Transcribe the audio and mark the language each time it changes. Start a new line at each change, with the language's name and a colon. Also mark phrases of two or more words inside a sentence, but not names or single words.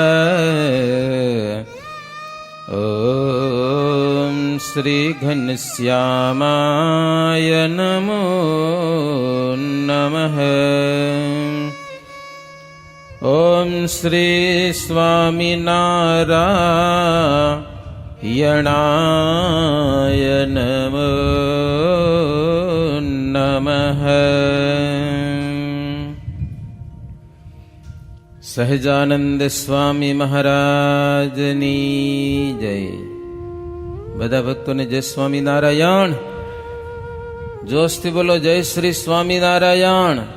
Sanskrit: ॐ श्री घनश्यामाय नमो नमः ॐ श्री स्वामिनारायणाय नमो नमः
Gujarati: સહજાનંદ સ્વામી મહારાજની જય. બધા ભક્તોને જય સ્વામિનારાયણ. જોશથી બોલો જય શ્રી સ્વામિનારાયણ.